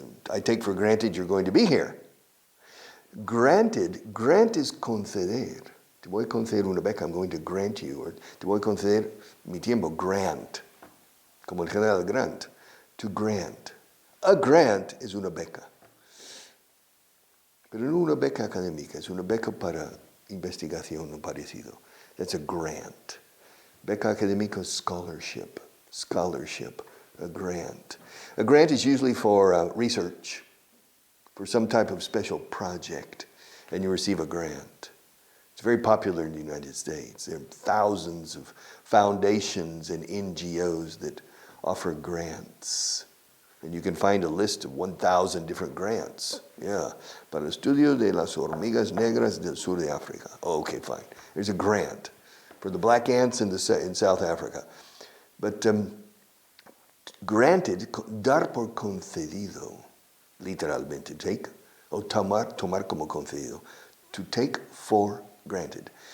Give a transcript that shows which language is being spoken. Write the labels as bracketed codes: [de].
[en] I take for granted you're going to be here. Granted, grant is conceder. [es] Te voy a conceder una beca, [en] I'm going to grant you. [es] Or te voy a conceder mi tiempo, grant. Como el general Grant. [en] To grant. A grant [es] es una beca. Pero no una beca académica, es una beca para investigación o parecido. [en] That's a grant. [es] Beca académica [en] is scholarship. Scholarship, a grant. A grant is usually for research, for some type of special project, and you receive a grant. It's very popular in the United States. There are thousands of foundations and NGOs that offer grants. And you can find a list of 1,000 different grants. Yeah. [es] Para el estudio de las hormigas negras del sur de África. [en] Oh, okay, fine. There's a grant for the black ants in South Africa. But granted, [es] dar por concedido, literalmente, take, o tomar como concedido, [en] to take for granted.